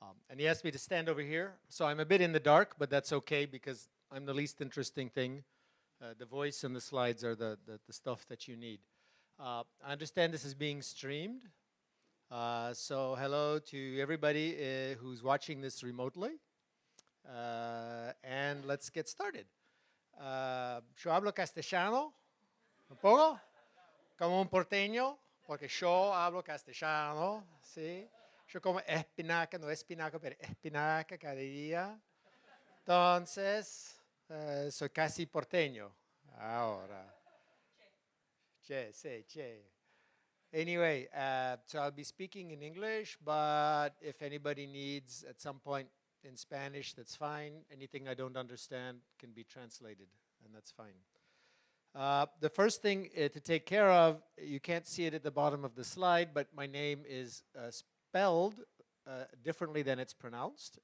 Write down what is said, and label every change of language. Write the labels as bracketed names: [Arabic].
[English] And he asked me to stand over here. So I'm a bit in the dark, but that's okay because I'm the least interesting thing. The voice and the slides are the stuff that you need. I understand this is being streamed. So hello to everybody who's watching this remotely. And let's get started. [Spanish] Yo hablo castellano, un poco, como un porteño, porque yo hablo castellano, ¿sí? Yo como espinaca, no espinaca, pero espinaca cada día. Entonces, soy casi porteño ahora. Che, sí, che. [English] Anyway, so I'll be speaking in English, but if anybody needs at some point in Spanish, that's fine. Anything I don't understand can be translated, and that's fine. The first thing to take care of, you can't see it at the bottom of the slide, but my name is spelled differently than it's pronounced.